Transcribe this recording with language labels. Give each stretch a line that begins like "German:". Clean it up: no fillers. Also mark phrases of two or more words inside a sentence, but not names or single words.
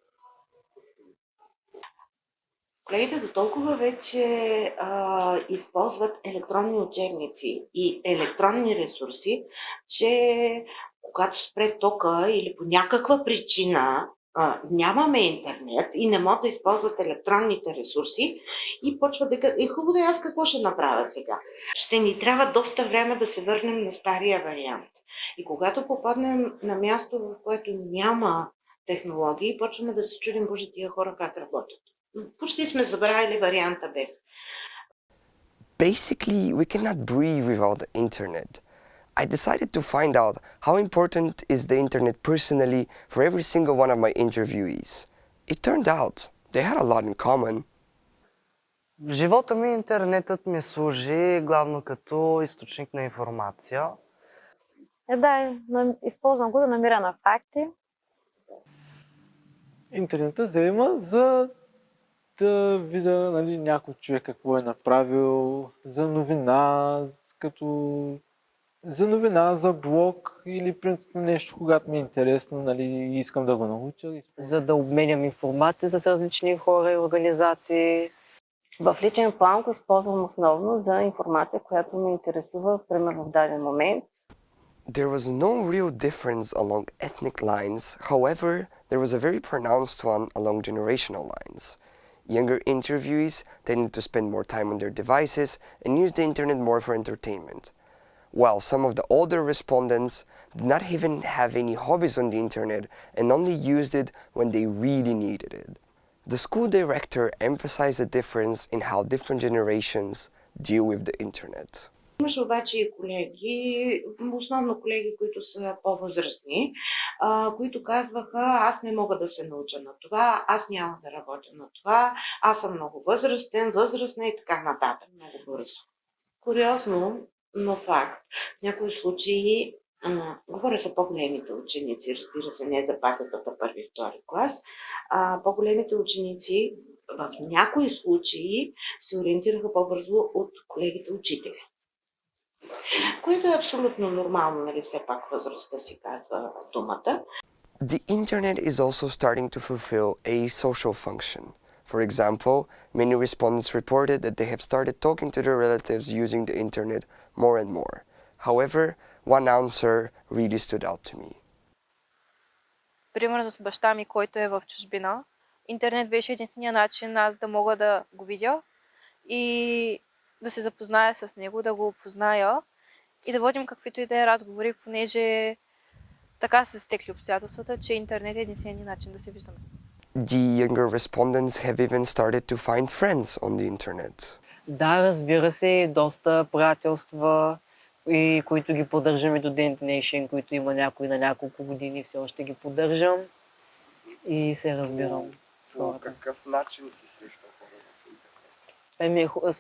Bulgarian: Колегите до толкова вече използват електронни учебници и електронни ресурси, че когато спре тока или по някаква причина нямаме интернет и не могат да използват електронните ресурси и почва да кажа, хубаво да аз какво ще направя сега? Ще ни трябва доста време да се върнем на стария вариант. И когато попаднем на място, в което няма технологии, почваме да се чудим, боже, тия хора как работят. Почти сме забравили варианта без.
English: Basically, we cannot breathe without the internet. I decided to find out how important is the internet personally for every single one of my interviewees. It turned out they had a lot in common.
Bulgarian: В живота ми интернетът ми служи главно като източник на информация. Използвам го да намиря на факти. Интернетът взема за да видя някой човек какво е направил, за новина, за блог или принципно нещо, когато ми е интересно и искам да го науча. За да обменям информация с различни хора и организации. В личен план го използвам основно за информация, която ме интересува, примерно в даден момент.
English: There was no real difference along ethnic lines, however, there was a very pronounced one along generational lines. Younger interviewees tended to spend more time on their devices and use the internet more for entertainment, while some of the older respondents did not even have any hobbies on the internet and only used it when they really needed it. The school director emphasized the difference in how different generations deal with the internet.
Bulgarian: Имаше обаче и колеги, основно колеги, които са по-възрастни, които казваха, аз не мога да се науча на това, аз няма да работя на това, аз съм много възрастна и така нататък, много бързо. Куриозно, но факт. В някои случаи, говоря за по-големите ученици, разбира се, не за патетата първи, втори клас, по-големите ученици в някои случаи се ориентираха по-бързо от колегите учители. Което е абсолютно нормално, нали, все пак възрастта си казва думата.
English: The internet is also starting to fulfill a social function. For example, many respondents reported that they have started talking to their relatives using the internet more and more. However, one answer really stood out to me.
Bulgarian: Примерно с баща ми, който е в чужбина, интернет беше единствения начин аз да мога да го видя и да се запозная с него, да го опозная и да водим каквито и да е разговори, понеже така са стекли обстоятелствата, че интернет е единствения начин да се виждаме.
English: The younger respondents have even started to find friends on the internet.
Bulgarian: Да, разбира се, доста приятелства, и които ги поддържаме до ден днешен, които има някои на няколко години, все още ги поддържам и се разбирам с хората. Какъв начин си срещал хора в С